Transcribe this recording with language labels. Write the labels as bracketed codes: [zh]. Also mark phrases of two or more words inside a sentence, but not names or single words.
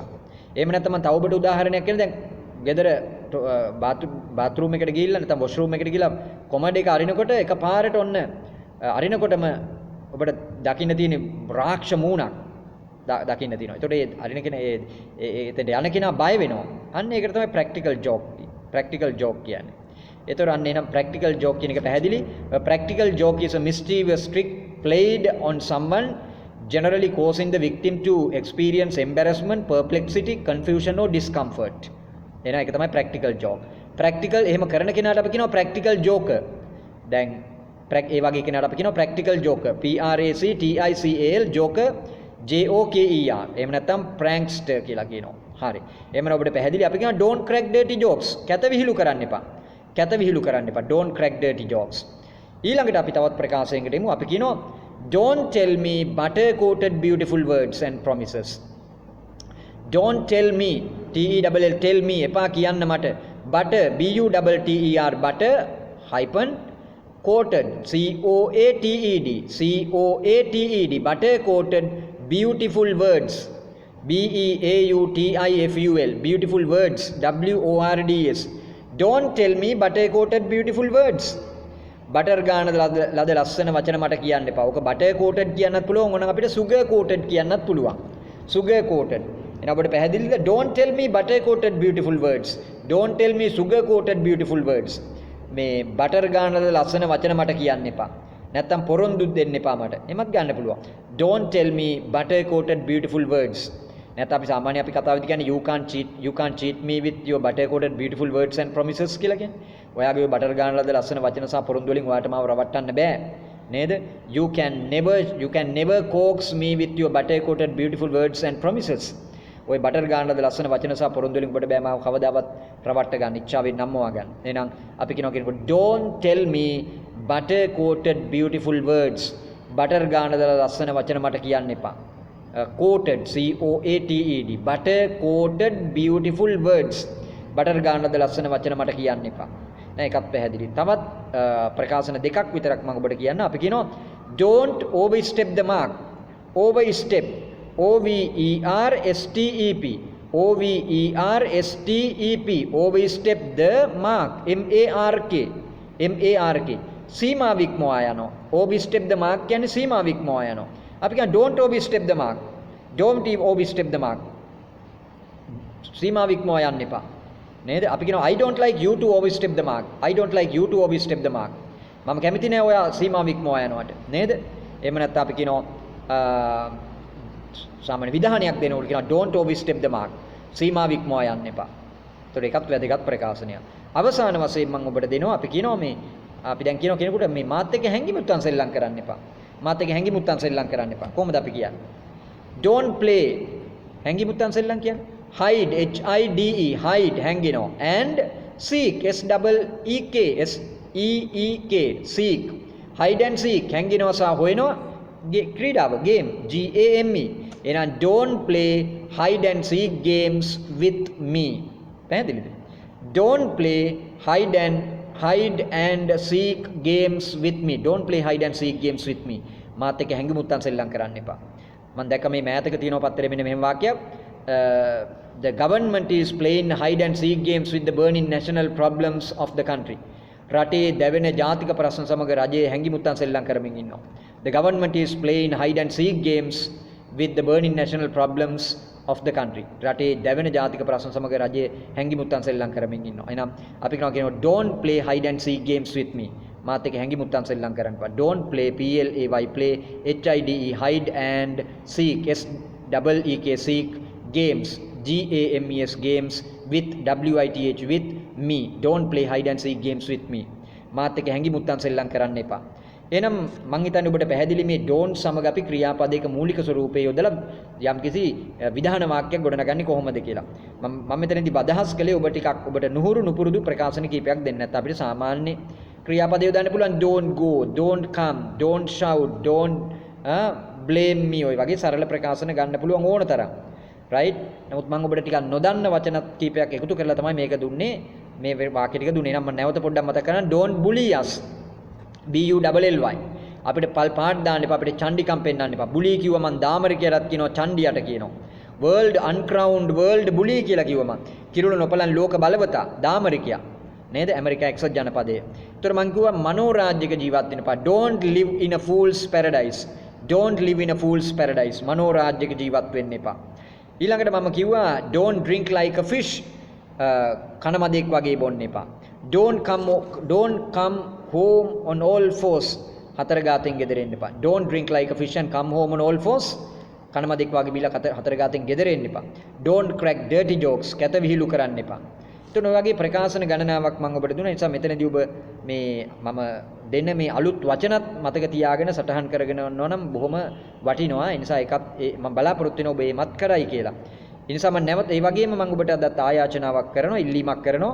[si] එහෙම නැත්නම් මම තව ඔබට උදාහරණයක් කියන්න. දැන් ගෙදර බාත්රූම් එකට ගිහිල්ලා නැත්නම් වොෂ්රූම් එකට ගිහිල්ලා කොමඩ් එක අරිනකොට එකපාරට ඔන්න අරිනකොටම ඔබට දකින්න තියෙන රාක්ෂ මූණක් දකින්න තියෙනවා. ඒතකොට ඒ අරින කෙනා එතෙන්ට යන කෙනා බය වෙනවා. අන්න ඒකට තමයි [en] practical joke [si] කියන්නේ. ඒතකොට අන්න එනම් [en] practical joke [si] කියන එක පැහැදිලි. [en] practical joke is a mischievous trick played on someone, generally causing the victim to experience embarrassment, perplexity, confusion or discomfort. [si] එහෙනම් ඒක තමයි [en] practical joke. [si] ප්‍රැක්ටිකල් එහෙම කරන කෙනාට අපි කියනවා [en] practical joker. [si] දැන් ඒ වගේ කෙනාට අපි කියනවා [en] practical joker. PRACTICAL ජෝකර් JOKER. [si] එහෙම නැත්නම් prankster කියලා කියනවා. හරි. එහෙනම් ඔබට පැහැදිලි අපි කියනවා [en] don't crack dirty jokes. [si] කැත විහිළු කරන්න එපා. [en] Don't crack dirty jokes. [si] ඊළඟට අපි තවත් ප්‍රකාශයකට එමු. අපි කියනවා [en] don't tell me butter coated beautiful words and promises. Don't tell me, TELL, tell me, [si] එපා කියන්න මට. [en] butter, BUTTER, butter hyphen coated, COATED, butter coated beautiful words, BEAUTIFUL, beautiful words, WORDS. Don't tell me butter coated beautiful words. [si] butter ගානද ලද ලස්සන වචන මට කියන්න එපා. ඔක [en] butter coated [si] කියන්නත් පුළුවන්. ඕනනම් අපිට [en] sugar coated [si] කියන්නත් පුළුවන්. [en] sugar coated. [si] එහෙනම් අපිට පැහැදිලිද? [en] Don't tell me butter coated beautiful words. Don't tell me sugar coated beautiful words. [si] මේ butter ගානද ලස්සන වචන මට කියන්න එපා. නැත්තම් පොරොන්දු දෙන්න එපා මට. එමත් ගන්න පුළුවන්. [en] Don't tell me butter coated beautiful words. [si] නැත්නම් අපි සාමාන්‍ය අපි කතාවේදී කියන්නේ [en] you can't cheat me with your butter coated beautiful words and promises [si] කියලා කියන්නේ. ඔයාගේ ඔය butter ගානලද ලස්සන වචන සහ පොරොන්දු වලින් ඔයාට මාව රවට්ටන්න බෑ. නේද? [en] You can never coax me with your butter coated beautiful words and promises. [si] ඔය butter ගානලද ලස්සන වචන සහ පොරොන්දු වලින් ඔබට බෑ මාව කවදාවත් රවට්ට ගන්න, ඉච්ඡාවෙන් නම්මවා ගන්න. එහෙනම් අපි කියනවා [en] don't tell me butter coated beautiful words. [si] butter ගානලද ලස්සන වචන මට කියන්න එපා. [en] coated, COATED, butter coated beautiful words. [si] butter ගානලද ලස්සන වචන මට කියන්න එපා. නෑ එකත් පැහැදිලි. තවත් ප්‍රකාශන දෙකක් විතරක් මම ඔබට කියන්න. අපි කියනවා [en] don't overstep the mark. overstep, OVERSTEP, overstep the mark, MARK. [si] සීමාව ඉක්මවා යනවා. [en] overstep the mark [si] කියන්නේ සීමාව ඉක්මවා යනවා. අපි කියන [en] don't overstep the mark. don't overstep the mark. [si] සීමාව ඉක්මවා යන්න එපා. නේද? අපි කියනවා [en] I don't like you to overstep the mark. I don't like you to overstep the mark. [si] මම කැමති නෑ ඔයා සීමාව ඉක්මවා යනවට. නේද? එහෙම නැත්නම් අපි කියනවා සාමාන්‍ය විධානයක් දෙනකොට කියනවා [en] don't overstep the mark. [si] සීමාව ඉක්මවා යන්න එපා. ඒතකොට ඒකත් වැදගත් ප්‍රකාශනයක්. අවසාන වශයෙන් මම ඔබට දෙනවා අපි කියනවා මේ අපි දැන් කියනවා කෙනෙකුට මේ මාත් එක්ක හැංගිමුත්තන් සෙල්ලම් කරන්න එපා. මාත් එක්ක හැංගිමුත්තන් සෙල්ලම් කරන්න එපා. කොහොමද අපි කියන්නේ? [en] don't play [si] හැංගිමුත්තන් සෙල්ලම් කියන්නේ [en] hide, HIDE, hide හැංගිනවා, and seek, SEEK, seek, hide and seek [si] හැංගිනවා සහ හොයනවා ක්‍රීඩාව [en] game game එහෙනම් don't play hide and seek games with me පැහැදිලිද don't play hide and seek games with me don't play hide and seek games with me [si] මාත් එක්ක හැංගිමුත්තන් සෙල්ලම් කරන්න එපා මම දැක්ක මේ මෑතක තියෙනවා පත්තරේ මෙන්න මෙහෙම වාක්‍යයක් [en] the government is playing hide and seek games with the burning national problems of the country [si] රටේ දැවෙන ජාතික ප්‍රශ්න සමග රජයේ හැංගිමුත්තන් සෙල්ලම් කරමින් ඉන්නවා [en] the government is playing hide and seek games with the burning national problems of the country [si] රටේ දැවෙන ජාතික ප්‍රශ්න සමග රජයේ හැංගිමුත්තන් සෙල්ලම් කරමින් ඉන්නවා එහෙනම් අපි කියනවා [en] don't play hide and seek games with me [si] මාත් එක්ක හැංගිමුත්තන් සෙල්ලම් කරන්න එපා [en] don't play play hide hide and seek seek games games games with with with me don't play hide and seek games with me [si] මාත් එක්ක හැංගිමුත්තන් සෙල්ලම් කරන්න එපා එහෙනම් මං හිතන්නේ ඔබට පැහැදිලි මේ don't සමග අපි ක්‍රියාපදයක මූලික ස්වරූපයේ යොදලා යම්කිසි විධාන වාක්‍යයක් ගොඩනගන්නේ කොහොමද කියලා මම මෙතනදී අදහස් කළේ ඔබ ටිකක් ඔබට නුහුරු නුපුරුදු ප්‍රකාශන කීපයක් දෙන්න නැත්නම් අපිට සාමාන්‍ය ක්‍රියාපදය යොදන්න පුළුවන් [en] don't go don't come don't shout don't blame me [si] ඔය වගේ සරල ප්‍රකාශන ගන්න පුළුවන් ඕන තරම් right නමුත් මම ඔබට ටිකක් නොදන්න වචන කීපයක් එකතු කරලා තමයි මේක දුන්නේ මේ වාක්‍ය ටික දුන්නේ නම් මම නැවත පොඩ්ඩක් මතක් කරන්න [en] don't bully us [si] bully අපිට පල් පාට දාන්න එපා අපිට චණ්ඩිකම් පෙන්නන්න එපා bully කිව්ව මම දාමරිකයටත් කියනවා චණ්ඩියට කියනවා [en] world uncrowned world bully [si] කියලා කිව්ව මම කිරුළ නොපලන් ලෝක බලවතා දාමරිකයා නේද ඇමරිකා එක්සත් ජනපදයේ. ඒතර මම කිව්වා මනෝරාජ්‍යක ජීවත් වෙන්න එපා. [en] Don't live in a fool's paradise. Don't live in a fool's paradise. [si] මනෝරාජ්‍යක ජීවත් වෙන්න එපා. ඊළඟට මම කිව්වා [en] don't drink like a fish. [si] කනමදෙක් වගේ බොන්න එපා. [en] Don't come home on all fours. [si] හතර ගාතෙන් ගෙදර එන්න එපා. [en] Don't drink like a fish and come home on all fours. [si] කනමදෙක් වගේ බීලා හතර ගාතෙන් ගෙදර එන්න එපා. [en] Don't crack dirty jokes. [si] කැත විහිළු කරන්න එපා. එතන ඔය වගේ ප්‍රකාශන ගණනාවක් මම ඔබට දුන්නා. ඒ නිසා මෙතනදී ඔබ මේ මම දෙන්න මේ අලුත් වචනත් මතක තියාගෙන සටහන් කරගෙන යනවා නම් බොහොම වටිනවා. ඒ නිසා ඒකත් මම බලාපොරොත්තු වෙනවා ඔබ මේවත් කරයි කියලා. ඒ නිසා මම නැවත ඒ වගේම මම ඔබට අදත් ආයාචනාවක් කරනවා, ඉල්ලීමක් කරනවා.